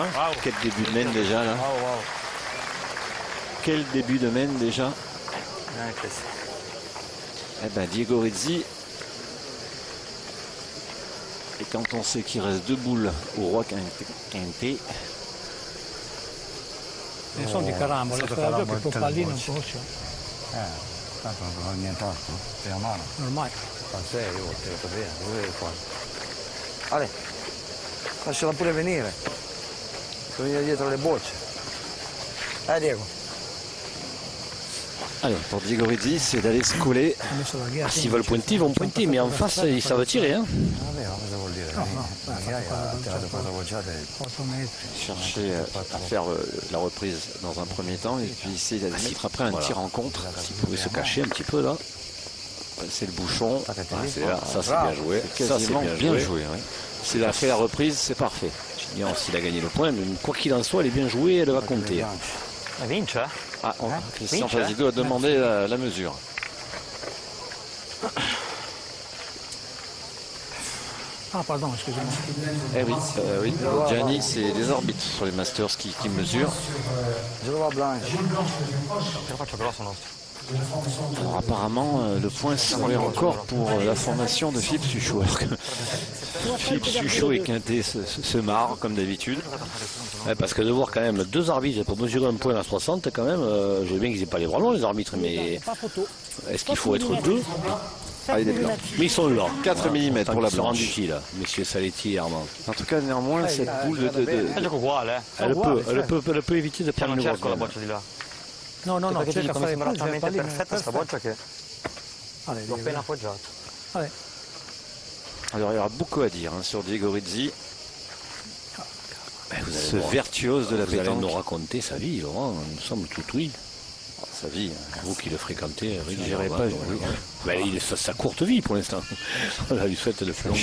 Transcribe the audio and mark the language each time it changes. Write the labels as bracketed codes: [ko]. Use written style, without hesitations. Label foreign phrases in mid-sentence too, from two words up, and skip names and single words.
[fr] Bravo. Quel début de mène déjà là. Bravo, bravo. Quel début de mène déjà. Bien, Chris. Eh ben Diego Rizzi. Et quand on sait qu'il reste 2 boules au roi Quinté. [it] sono di carambole, quella che può pallino un po'. Tanto non fa nient'altro. Sei a mano. Ormai. Ma serio, te lo bene, dove devi fare? Ale, lasciala pure venire. Puoi venire dietro le bocce. Diego. [fr] Alors pour Diego Rizzi, c'est d'aller se coller. [it] Ha messo la ghiaccia. [fr] S'ils veulent pointer, ils vont pointer, mais en face, ils savent tirer. Hein. [it] Vabbè, ma cosa vuol dire? La ghiaia ha tirato 4 bocciate. 8 metri. [fr] Chercher à faire la reprise dans un premier temps et puis essayer d'aller mettre après un tir en contre. S'ils pouvaient se cacher un petit peu là. C'est le bouchon. C'est là, ça c'est bien joué. Ça c'est Quasiment bien joué. ouais. S'il a fait la reprise, c'est parfait. Gignon, s'il a gagné le point, mais quoi qu'il en soit, elle est bien jouée, elle va compter. Vince, hein? Ah, Christian Fazido a demandé la mesure. Ah, pardon, excusez-moi. Eh oui, oui. Gianni, c'est des arbitres sur les Masters qui mesurent. Je le vois blanche. [it] Ce la faccio grosso nostro. [fr] Alors apparemment, le point serait encore pour la formation de Philippe Suchot. Alors que Philippe Suchot et Quintet se marrent comme d'habitude. Ouais, parce que de voir quand même 2 arbitres pour mesurer un point à 60, quand même, je veux bien qu'ils n'aient pas les bras longs, les arbitres, mais Pas photo. est-ce qu'il faut être 2? Ah, il est blanc. Mais ils sont là. 4 mm pour la Ils se rendent blanche. utiles, messieurs Saletti et Armand. En tout cas, néanmoins, cette boule [it] È gioco uguale, eh? [fr] Elle peut éviter de [it] Cioè, [fr] prendre [it] non [fr] le [it] cerco la [fr] gol. [it] boccia di là. No, no, no, Perché cerca mi fare sembra il punto, talmente il pallino, perfetta sta boccia che [fr] Allez, [it] l'ho devi- appena appoggiato. [fr] Allez. Alors il y aura beaucoup à dire sur Diego Rizzi, Ben, ce virtuose de la Vous allez pétanque. nous raconter sa vie, Laurent, nous sommes tout oui. Sa vie. Vous qui le fréquentez J'irai régulièrement. pas, oui. Ben, il est sa courte vie pour l'instant. On lui souhaite le plus long